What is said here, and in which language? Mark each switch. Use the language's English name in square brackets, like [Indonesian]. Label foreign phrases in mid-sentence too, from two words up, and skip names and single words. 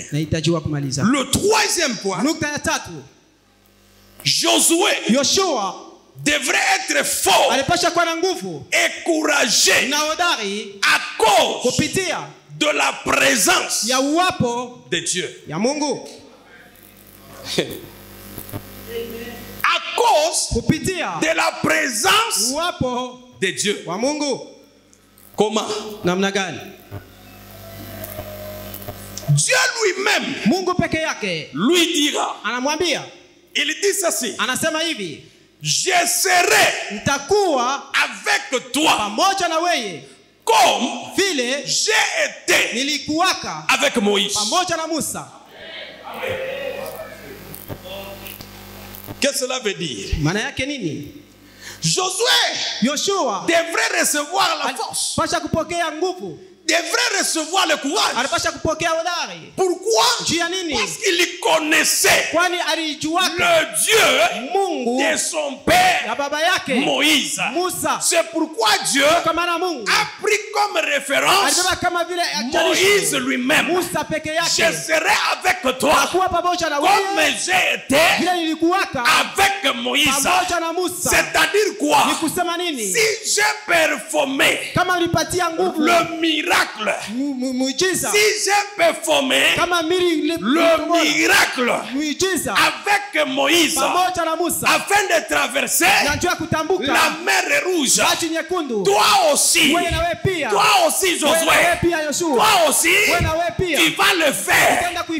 [French] Le troisième point, Josué devrait être fort et courageux à cause de la présence de Dieu. À cause de la présence de Dieu. Comment? Dieu lui-même, [Swahili] Mungu peke yake, [French] lui dira, [Swahili] anamwambia, [French] il dit ceci, [Swahili] anasema hivi, [French] je serai [Swahili] nitakuwa [French] avec toi [Swahili] pamoja na wewe [French] comme [Swahili] vile [French] j'ai été [Swahili] nilikuwaka [French] avec Moïse. [Swahili] pamoja na Musa. [French] Qu'est-ce que cela veut dire? [Swahili] Maana yake nini? [French] Yoshua devrait recevoir la force, [Swahili] pasha kupokea nguvu, [French] devrait recevoir le courage. [Swahili] Anapasha kupokea hodari. [French] Pourquoi? Parce qu'il connaissait le Dieu [Swahili] Mungu [French] de son père [Swahili] na baba yake [French] Moïse. [Swahili] Musa. [French] C'est pourquoi Dieu a pris comme référence Moïse lui-même. [Swahili] Musa peke yake. [French] Je serai avec toi comme j'ai été avec Moïse. C'est-à-dire quoi? Si j'ai performé le miracle, si j'ai performé le miracle avec Moïse afin de traverser la mer rouge, toi aussi Josué, toi aussi tu vas le faire,